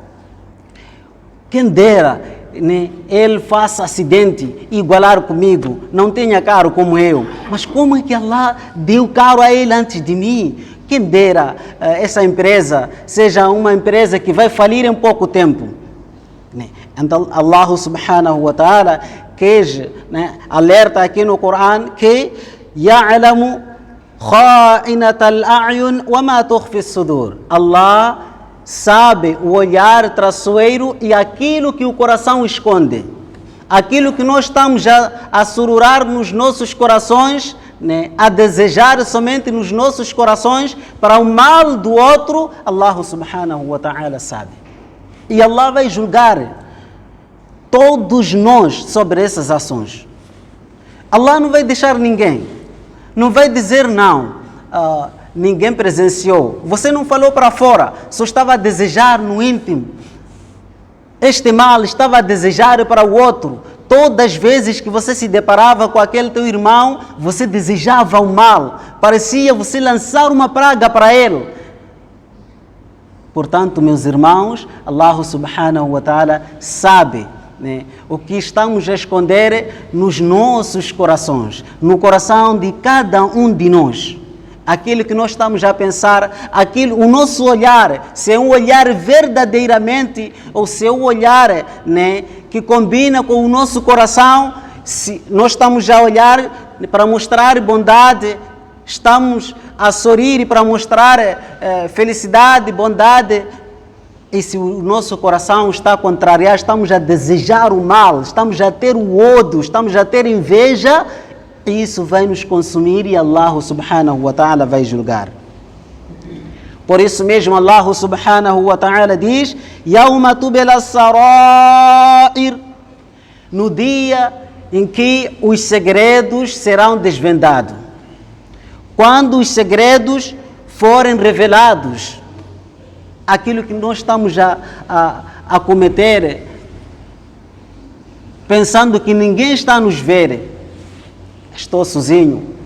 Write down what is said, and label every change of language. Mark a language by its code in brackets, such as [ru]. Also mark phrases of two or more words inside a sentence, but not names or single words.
[pt] Quem dera ele faça acidente e igualar comigo, não tenha carro como eu. Mas como é que Allah deu carro a ele antes de mim? Quem dera essa empresa seja uma empresa que vai falir em pouco tempo. Então Allah [ar] سبحانه وتعالى [pt] alerta aqui no Corão que [ar] يَعْلَمُ خَائِنَةَ الْأَعْيُنِ وَمَا تُخْفِي الصُّدُورِ. [pt] Allah sabe o olhar traiçoeiro e aquilo que o coração esconde. Aquilo que nós estamos a sururar nos nossos corações, a desejar somente nos nossos corações para o mal do outro, Allah [ar] سبحانه وتعالى [pt] sabe. E Allah vai julgar todos nós sobre essas ações. Allah não vai deixar ninguém. Não vai dizer não. Ninguém presenciou. Você não falou para fora, só estava a desejar no íntimo. Este mal estava a desejar para o outro. Todas as vezes que você se deparava com aquele teu irmão, você desejava o mal. Parecia você lançar uma praga para ele. Portanto, meus irmãos, Allah [ar] سبحانه وتعالى [pt] sabe o que estamos a esconder nos nossos corações, no coração de cada um de nós. Aquilo que nós estamos a pensar, o nosso olhar, se é um olhar verdadeiramente ou se é um olhar que combina com o nosso coração, se nós estamos a olhar para mostrar bondade, estamos a sorrir para mostrar felicidade, bondade, e se o nosso coração está a contrariar, estamos a desejar o mal, estamos a ter o ódio, estamos a ter inveja, isso vai nos consumir e Allah [ar] سبحانه وتعالى [pt] vai julgar. Por isso mesmo Allah [ar] سبحانه وتعالى [pt] diz: [ar] يَوْمَ تُبْلَى السَّرَائِرُ, [pt] no dia em que os segredos serão desvendados. Quando os segredos forem revelados, aquilo que nós estamos a cometer, pensando que ninguém está a nos ver, estou sozinho,